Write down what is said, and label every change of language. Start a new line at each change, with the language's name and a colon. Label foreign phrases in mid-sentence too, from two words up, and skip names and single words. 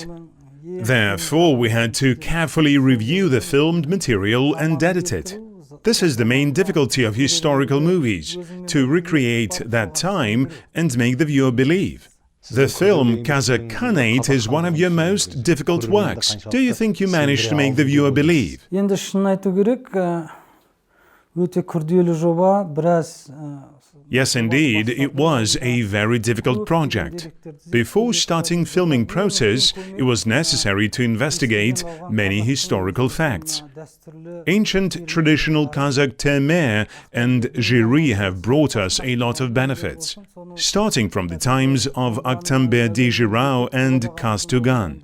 English: Therefore, we had to carefully review the filmed material and edit it. This is the main difficulty of historical movies, to recreate that time and make the viewer believe. The film Kazakh Khanate is one of your most difficult works. Do you think you managed to make the viewer believe?
Kazakh: Енді шынын айту керек, өте күрделі жоба, біраз.
English: Yes, indeed, it was a very difficult project. Before starting filming process, it was necessary to investigate many historical facts. Ancient traditional Kazakh termer and Joly have brought us a lot of benefits, starting from the times of Aktamberdi Jirau and Kastugan.